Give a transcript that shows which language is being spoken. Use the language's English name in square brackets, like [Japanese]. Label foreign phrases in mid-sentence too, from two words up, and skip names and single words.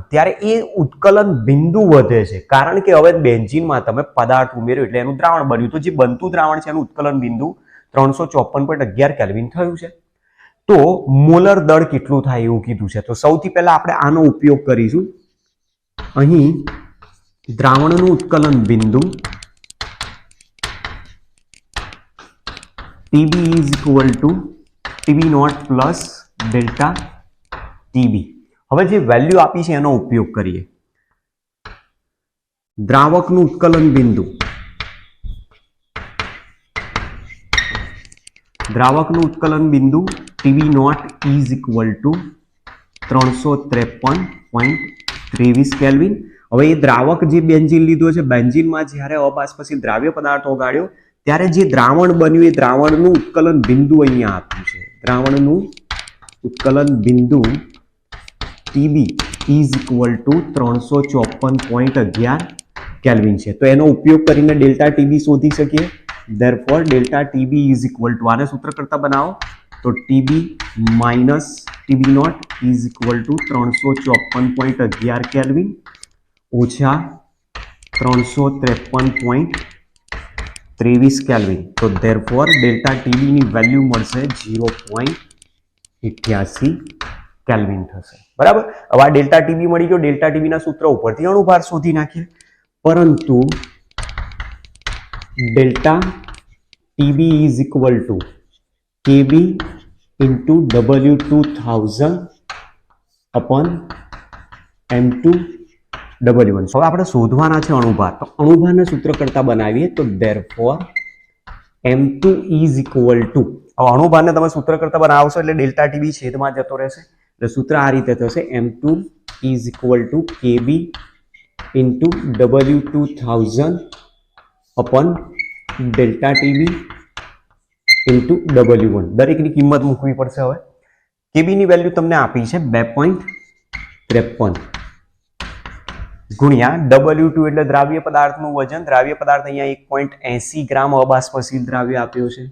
[Gujarati] ત્યારે એ ઉત્કલન બિંદુ વધે છે કારણ કે હવે બેન્ઝીનમાં તમે પદાર્થ ઉમેર્યો એટલે એનું દ્રાવણ બન્યું. તો જે બનતું દ્રાવણ છે એનું ઉત્કલન બિંદુ 354.11 કેલ્વિન થયું છે. તો મોલર દળ કેટલું થાય એવું કીધું છે. તો સૌથી પહેલા આપણે આનો ઉપયોગ કરીશું. અહીં દ્રાવણનું ઉત્કલન બિંદુ [English] TB is equal to TB naught plus delta [Gujarati] TB. હવે જે વેલ્યુ આપી છે એનો ઉપયોગ કરીએ. દ્રાવકનું ઉત્કલન બિંદુ [English] TB naught is equal to [Gujarati] 353.23 કેલ્વિન. હવે એ દ્રાવક જે બેન્ઝીન લીધો છે, બેન્ઝીનમાં જ્યારે અબાષ્પશીલ દ્રાવ્ય પદાર્થ ઓગાળ્યો ત્યારે જે દ્રાવણ બન્યું એ દ્રાવણનું ઉત્કલન બિંદુ અહીંયા આપ્યું છે. દ્રાવણનું ઉત્કલન બિંદુ [English] TB is equal to [Gujarati] 354.11 કેલ્વિન છે. તો એનો ઉપયોગ કરીને ડેલ્ટા TB શોધી શકીએ. therefore ડેલ્ટા TB is equal to, આને સૂત્ર કરતા બનાવો તો [English] TB minus TB naught is equal to [Gujarati] 354.11 કેલ્વિન ઓછા 353.23 કેલ્વિન. તો therefore ડેલ્ટા TB ની વેલ્યુ મળશે 0.88 કેલ્વિન થશે. બરાબર, હવે આ ડેલ્ટા TB મળી ગયો. ડેલ્ટા TB ના સૂત્ર ઉપરથી અણુભાર શોધી નાખીએ. પરંતુ [English] delta TB is equal to KB into W2000 upon M2W1. [Gujarati] હવે આપણે શોધવાના છે અણુભાર. તો અણુભારના સૂત્ર કરતા બનાવીએ તો [English] therefore M2 is equal to, [Gujarati] હવે અણુભારને તમે સૂત્ર કરતા બનાવશો એટલે ડેલ્ટા TB છેદમાં જતો રહેશે. એટલે સૂત્ર આ રીતે થશે [English] M2 is equal to KB into W2000 upon delta TB into W1. [Gujarati] દરેકની કિંમત મૂકવી પડશે. હવે KB ની વેલ્યુ તમને આપી છે 2.53 ગુણ્યા W2 એટલે દ્રાવ્ય પદાર્થનું વજન. દ્રાવ્ય પદાર્થ અહીંયા 1.80 ગ્રામ અબાષ્પશીલ દ્રાવ્ય આપ્યો છે.